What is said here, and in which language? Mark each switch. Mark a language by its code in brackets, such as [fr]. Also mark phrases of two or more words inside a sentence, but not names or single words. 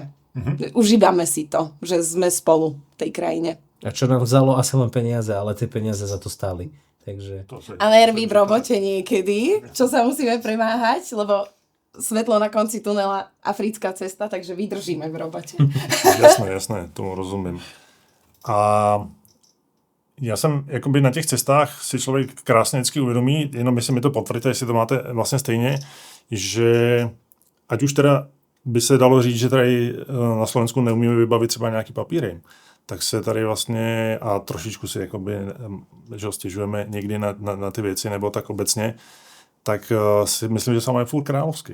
[sk] Užívame si to, že sme spolu v tej krajine. A čo nám vzalo asi len peniaze, ale tie peniaze za to stáli. Takže... A nervy v robote niekedy, čo sa musíme premáhať, lebo svetlo na konci tunela, africká cesta, takže vydržíme v robote. Jasné, tomu rozumím. [cs] A já jsem jakoby na těch cestách si člověk krásně vždycky uvědomí, jenom jestli mi to potvrdíte, jestli to máte vlastně stejně, že ať už teda by se dalo říct, že tady na Slovensku neumíme vybavit třeba nějaký papíry, tak se tady vlastně a trošičku si jakoby, že stěžujeme někdy na ty věci nebo tak obecně, tak si myslím, že máme furt královský.